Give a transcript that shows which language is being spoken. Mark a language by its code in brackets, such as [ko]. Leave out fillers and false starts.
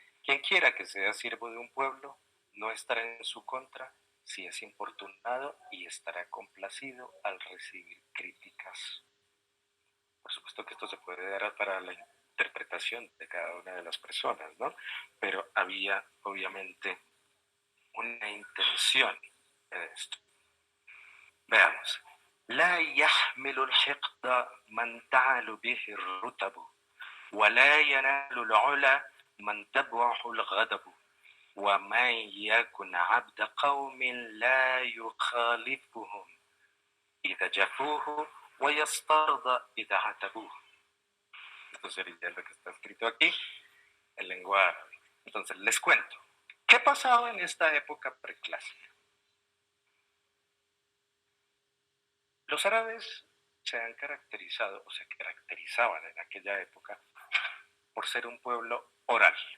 [es] Quien quiera que sea siervo de un pueblo, no estará en su contra si es importunado y estará complacido al recibir críticas. Por supuesto que esto se puede dar para la interpretación de cada una de las personas, ¿no? Pero había obviamente una intención en esto. Veamos. [ar] لا يحمل الحقد من تعل به الرتب ولا ينال العلا من تبعه الغضب ومن يكن عبد قوم لا يخالفهم إذا جفوه ويسترضى إذا عتبوه. [es] Esto sería lo que está escrito aquí en lengua árabe. Entonces les cuento. ¿Qué pasaba en esta época preclásica? Los árabes se han caracterizado o se caracterizaban en aquella época por ser un pueblo oral.